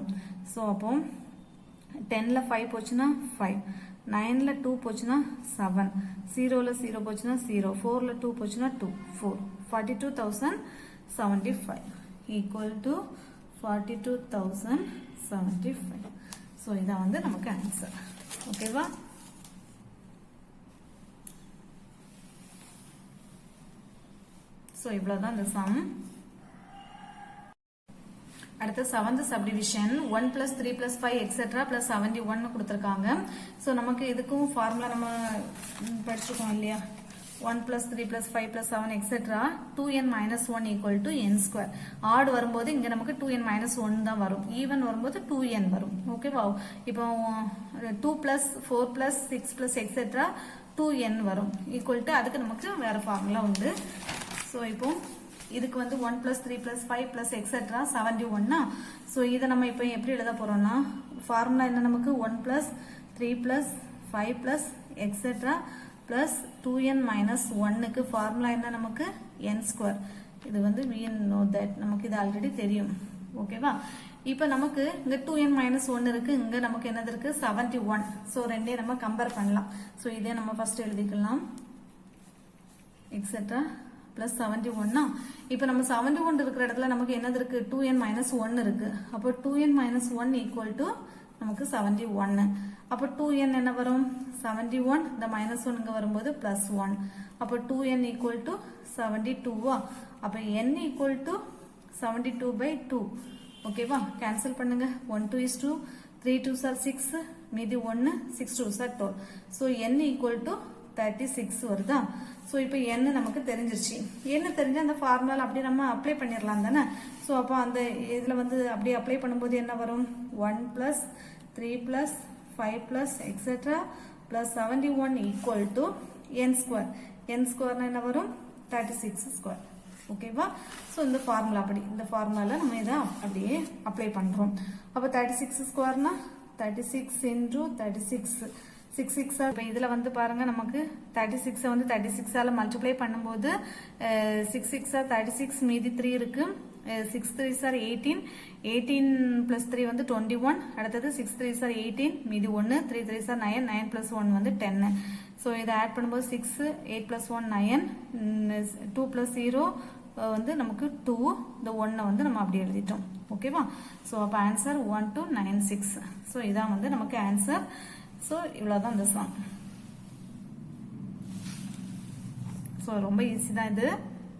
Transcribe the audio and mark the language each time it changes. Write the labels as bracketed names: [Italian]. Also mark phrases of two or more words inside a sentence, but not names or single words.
[Tamil] ஸோ அப்போ 10ல 5 போச்சுன்னா 5 9ல 2 போச்சுன்னா 7 0ல 0 போச்சுன்னா 0 4ல 2 போச்சுன்னா 2 4 [English] 42,075 equal to 42,075. [Tamil] ஸோ இதான் வந்து நமக்கு ஆன்சர். ஓகேவா? ஸோ இவ்வளோதான் இந்த சம். அடுத்து 7th சப்டிவிஷன் [English] 1 plus 3 plus 5 etc plus 71 [Tamil] கொடுத்திருக்காங்க. ஸோ நமக்கு இதுக்கும் ஃபார்முலா நம்ம படிச்சிருக்கோம் இல்லையா? [English] 1 plus 3 plus 5 plus 7 etc 2n minus 1 equal to n square. [Tamil] ஆட் வரும்போது இங்க நமக்கு [English] 2n minus 1 [Tamil] தான் வரும். ஈவன் வரும்போது 2n வரும். ஓகேவா? [English] இப்போ 2 plus 4 plus 6 plus etc 2n வரும். equal to [Tamil] அதுக்கு நமக்கு வேற ஃபார்முலா உண்டு. ஸோ இப்போ இதுக்கு வந்து [English] 1 plus 3 plus 5 plus etc 71. [Tamil] ஸோ இதை நம்ம இப்போ எப்படி எழுத போறோம்னா ஃபார்முலா என்ன நமக்கு [English] 1 plus 3 plus 5 plus etc plus 2n minus 1க்கு [Tamil] ஃபார்முலா என்ன நமக்கு [English] n square. [Tamil] இது வந்து [English] we know that [Tamil] நமக்கு இது ஆல்ரெடி தெரியும் ஓகேவா இப்போ நமக்கு இங்க 2n - 1 இருக்கு இங்க நமக்கு என்னது இருக்கு 71 சோ ரெண்டே நம்ம கம்பேர் பண்ணலாம் சோ இதே நம்ம ஃபர்ஸ்ட் எழுதிக்கலாம் [English] etc plus 71 [Tamil] இப்போ நம்ம 71 இருக்கிற இடத்துல நமக்கு என்னது இருக்கு 2n - 1 இருக்கு அப்போ [English] 2n - 1 equal to [Tamil] நமக்கு 71 அப்போ 2n என்ன வரும் 71 இந்த -1 இங்க வரும்போது +1 அப்போ [English] 2n equal to 72 [Tamil] அப்ப [English] n equal to 72/2 [Tamil] ஓகேவா கேன்சல் பண்ணுங்க [English] 1 2 is 2 3 2s are 6 [Tamil] மீதி [English] 1 6 2s are 12 so n equal to 36 [Tamil] வருதா சோ இப்போ n நமக்கு தெரிஞ்சிருச்சு என்ன தெரிஞ்சா அந்த ஃபார்முலா அப்படியே நம்ம அப்ளை பண்ணிரலாம் தானே சோ அப்ப அந்த இதுல வந்து அப்படியே அப்ளை பண்ணும்போது என்ன வரும் [English] 1 plus 3 plus 5 plus etc plus 71 equal to n square [Tamil] n square என்ன வரும் [English] 36 square [Tamil] ஓகேவா சோ இந்த ஃபார்முலா அப்படி இந்த ஃபார்முலால நம்ம இத அப்படியே அப்ளை பண்றோம் அப்ப 36 ஸ்கொயர்னா [English] 36 into 36 6 6 [Tamil] இப்ப இதுல வந்து பாருங்க நமக்கு 36 வந்து 36 ஆல மல்டிப்ளை பண்ணும்போது 6 6 36 மீதி 3 இருக்கு [English] 6 3s are 18 18 plus [Tamil] 3 வந்து 21 அடுத்தது [English] 6 3s are 18 [Tamil] மீதி [English] 1 3 3s are 9 9 plus 1 [Tamil] வந்து 10 சோ இத ஆட் பண்ணும்போது 6 [English] 8 plus 1 9 2 plus 0 [Tamil] வந்து நமக்கு 2 இந்த 1 வந்து நம்ம அப்படியே எழுதிட்டோம் ஓகேவா சோ அப்ப ஆன்சர் 1296 சோ இதான் வந்து நமக்கு ஆன்சர் சோ இவ்வளவுதான் இந்த சம் சோ ரொம்ப ஈஸி தான் இது